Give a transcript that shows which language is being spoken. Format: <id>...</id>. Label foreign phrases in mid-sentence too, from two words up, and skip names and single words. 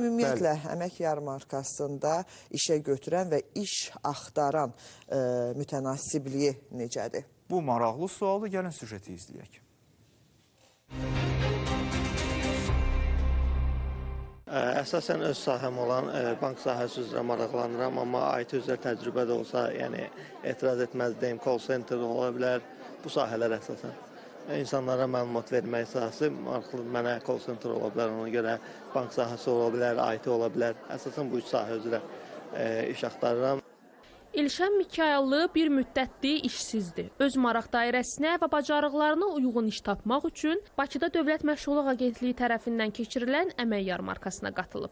<az>Bəs ümumiyyətlə əmək yarmarkasında işə götürən və iş axtaran mütənasibliyi necədir? Bu maraqlı sualı gəlin süjeti izləyək. Əsasən öz sahəm olan bank sahəsi üzrə maraqlanıram, amma IT üzrə təcrübə də olsa, yəni etiraz etməzdəyim,</az> <en>call center</en> <az>ola bilər, bu sahələr əsasən. İnsanlara məlumat vermək sahəsi maraqlı, mənə</az> <en>call center</en> <az>ola bilər, ona görə bank sahəsi ola bilər, IT ola bilər. Əsasən bu üç sahə üzrə iş axtarıram. İlşən Mikayıllı bir müddətdir işsizdir. Öz maraq dairəsinə və bacarıqlarına uyğun iş tapmaq üçün Bakıda Dövlət Məşğulluq Agentliyi tərəfindən keçirilən əmək yarmarkasına qatılıb.</az>